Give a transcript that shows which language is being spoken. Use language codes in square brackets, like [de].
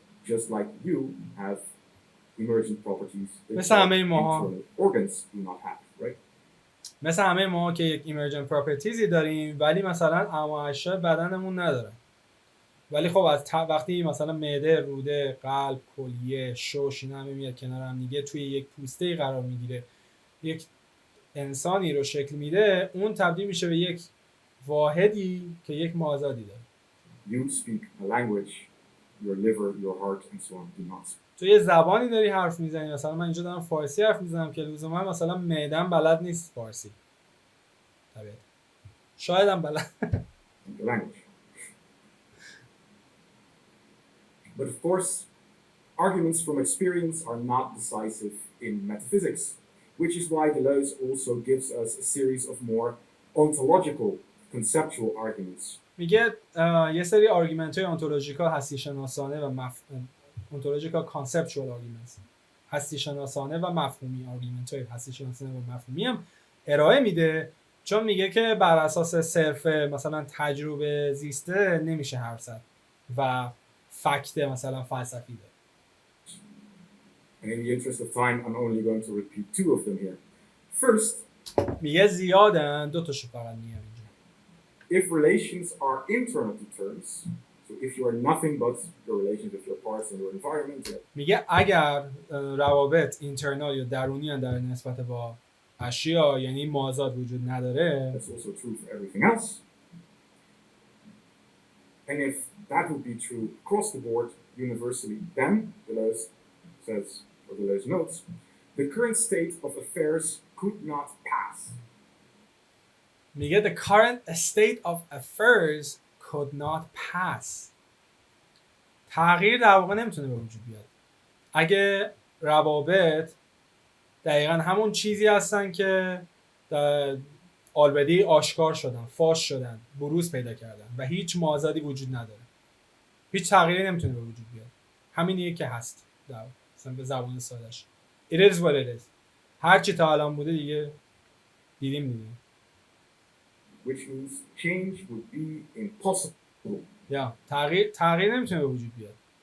[en] Just like you have emergent properties that [fa] مثل همه ماها [en] organs do not have, right? [fa] مثل همه ما که یک ایمرجنت پراپرتیزی داریم ولی مثلا اعضای بدنمون نداره. ولی خب از وقتی مثلا معده، روده، قلب، کلیه، شش اینا همه میاد کنار هم دیگه توی یک پوسته‌ای قرار میگیره، یک انسانی رو شکل میده، اون تبدیل میشه به یک واحدی که یک مازادی داره. [en] You speak a language, your liver, your heart and so on do not. [fa] تو یه زبانی داری حرف میزنی، مثلا من اینجا دارم فارسی حرف میزنم که لزوما مثلا معده‌ام بلد نیست فارسی. طبیعت. شاید هم بلد. [en] The language. But of course, arguments from experience are not decisive in metaphysics, which is why Deleuze also gives us a series of more ontological, conceptual arguments. میگه یه سری آرگومنت‌های ontological هستی شناسانه و ontological conceptual arguments هستی شناسانه و مفهومی آرگومنت‌های هستی شناسانه و مفهومی هم ارائه میده، چون میگه که بر اساس صرف مثلا تجربه زیسته نمیشه حرف زد و فکت مثلا فلسفی ده. And in the interest of time, I'm only going to repeat two of them here. First, [fa] میگه زیادن، دو تاشو فقط میگم اینجا. [en] If relations are internal to terms, so if you are nothing but your relations with your parts and your environment. [fa] میگه اگر روابط اینترنال یا درونی هستند در نسبت با اشیا، یعنی مازاد وجود نداره. [en] That's also true for everything else. And if that would be true across the board universally, then Deleuze says, or Deleuze notes, the current state of affairs could not pass. [fa] میگه [en] the current state of affairs could not pass. [fa] تغییر در واقع نمیتونه به وجود بیاد. اگه روابط دقیقا همون چیزی هستن که آلردی آشکار شدن، فاش شدن، بروز پیدا کردن و هیچ مازادی وجود نداره، هیچ تغییری نمیتونه به وجود بیاد، همینیه که هست. مثلا به زبان سادهش [en] it is what it is. [fa] هر چی تا الان بوده دیگه دیدیم. [en] Which means change would be impossible. [fa] یا تغییر نمیتونه به وجود بیاد.